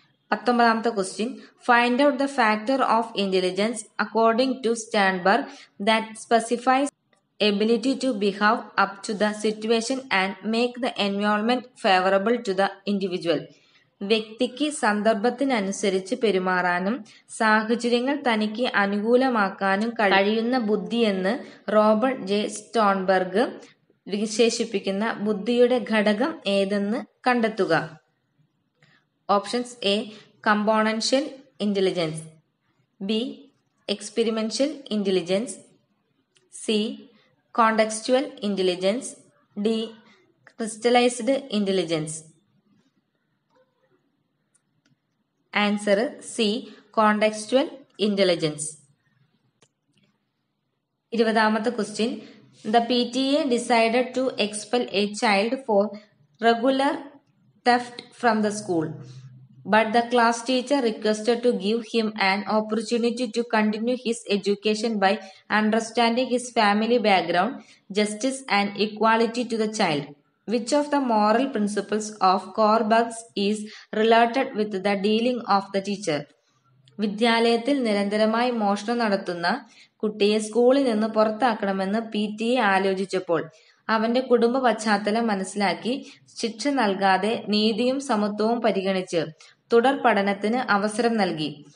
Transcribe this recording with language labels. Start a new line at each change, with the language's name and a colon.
English: 19ാമത്തെ question find out the factor of intelligence according to Sternberg that specifies ability to behave up to the situation and make the environment favorable to the individual.
Malayalam: വ്യക്തിക്ക് സന്ദർഭത്തിനനുസരിച്ച് പെരുമാറാനും സാഹചര്യങ്ങൾ തനിക്ക് അനുകൂലമാക്കാനും കഴിയുന്ന ബുദ്ധിയെന്ന് Robert J സ്റ്റോൺബർഗ് വിശേഷിപ്പിക്കുന്ന ബുദ്ധിയുടെ ഘടകം ഏതെന്ന് കണ്ടെത്തുക.
English: Options A componential intelligence, B experiential intelligence, C contextual intelligence, D crystallised intelligence. Answer C contextual intelligence.
Malayalam: 20ാമത്തെ question.
English: The PTA decided to expel a child for regular theft from the school, but the class teacher requested to give him an opportunity to continue his education by understanding his family background, justice and equality to the child. Which of the moral principles of Kohlberg's is related with the dealing of the teacher?
Malayalam: വിദ്യാലയത്തിൽ നിരന്തരമായി മോഷണം നടത്തുന്ന കുട്ടിയെ സ്കൂളിൽ നിന്ന് പുറത്താക്കണമെന്ന് PTA ആലോചിച്ചപ്പോൾ അവന്റെ കുടുംബ പശ്ചാത്തലം മനസ്സിലാക്കി ശിക്ഷ നൽകാതെ നീതിയും സമത്വവും പരിഗണിച്ച് തുടർ പഠനത്തിന് അവസരം നൽകി.